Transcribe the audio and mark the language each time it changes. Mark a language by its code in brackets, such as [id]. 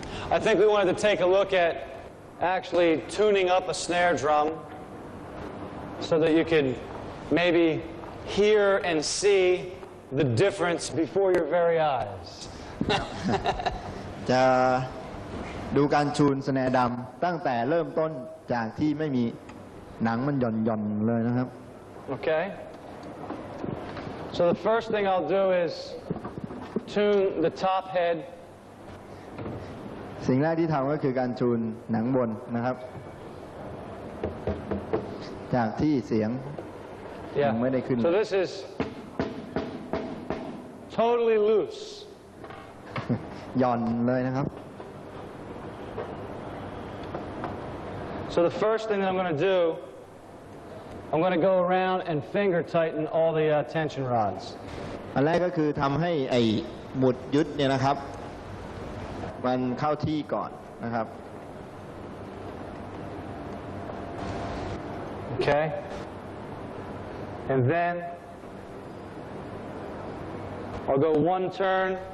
[en] I think we wanted to take a look at actually tuning up a snare drum so that you could maybe hear and see the difference before your very eyes. [th] จะดูการชูนสแนร์ดำตั้งแต่เริ่มต้นจากที่ไม่มีหนังมันหย่อนๆเลยนะครับ [en] Okay? So the first thing I'll do is tune the top head. [th] สิ่งแรกที่ทำก็คือการชูนหนังบนนะครับจากที่เสียงยังไม่ได้ขึ้น [en] So this is totally loose. [th] หย่อนเลยนะครับ [en] So the first thing that I'm going to do, I'm going to go around and finger tighten all the tension rods. [th] อันแรกก็คือทำให้ไอ้หมุดยึดเนี่ยนะครับมันเข้าที่ก่อนนะครับ [en] Okay? And then I'll go 1 turn.